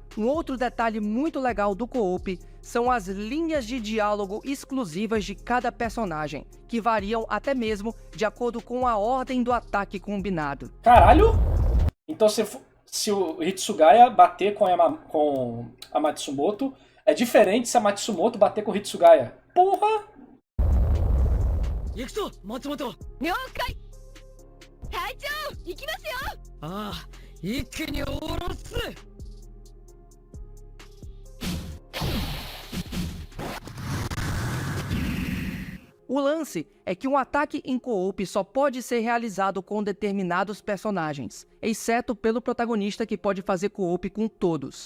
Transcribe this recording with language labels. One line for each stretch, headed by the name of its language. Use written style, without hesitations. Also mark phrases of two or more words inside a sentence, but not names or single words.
Portuguese: Um outro detalhe muito legal do co-op são as linhas de diálogo exclusivas de cada personagem, que variam até mesmo de acordo com a ordem do ataque combinado. Caralho! Então se o Hitsugaya bater com a Matsumoto, é diferente se a Matsumoto bater com o Hitsugaya. Porra!
Japanese: 行くぞ松本。了解隊長行きますよああ一気に下ろす。
Portuguese: O lance é que um ataque em co-op só pode ser realizado com determinados personagens, exceto pelo protagonista que pode fazer co-op com todos.